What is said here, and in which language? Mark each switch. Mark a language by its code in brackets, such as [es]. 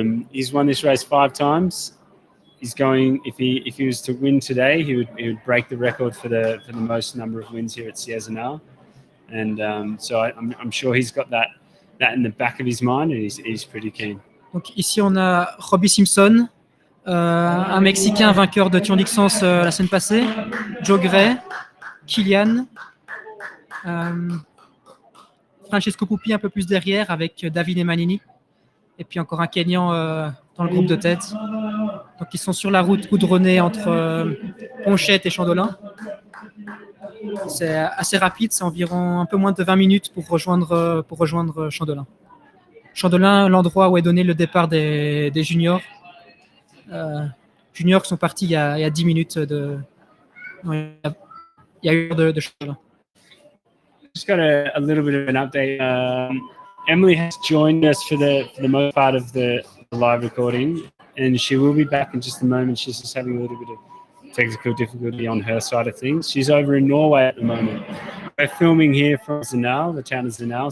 [en] He's won this race 5 times. He's going. If he was to win today, he would break the record for the most number of wins here at Sierre-Zinal. And so I'm sure he's got that in the back of his mind, and he's pretty keen. [fr] Donc ici on a Robbie Simpson, un Mexicain vainqueur de Tour d'Ixence la semaine passée, Joe Gray, Kilian, Francesco Pupi un peu plus derrière avec Davide Manini, et puis encore un Kenyan dans le groupe de tête. Donc ils sont sur la route goudronnée entre Ponchette et Chandolin. C'est assez rapide, c'est environ un peu moins de 20 minutes pour rejoindre Chandolin. Chandolin, l'endroit où est donné le départ des juniors. Juniors qui sont partis il y a 10 minutes il y a une heure de Chandolin. [en] Just got a little bit of an update. Emily has joined us for the most part of the live recording, and she will be back in just a moment. She's just having a little bit of technical difficulty on her side of things. She's over in Norway at the moment. We're filming here from Zinal, the town of Zinal.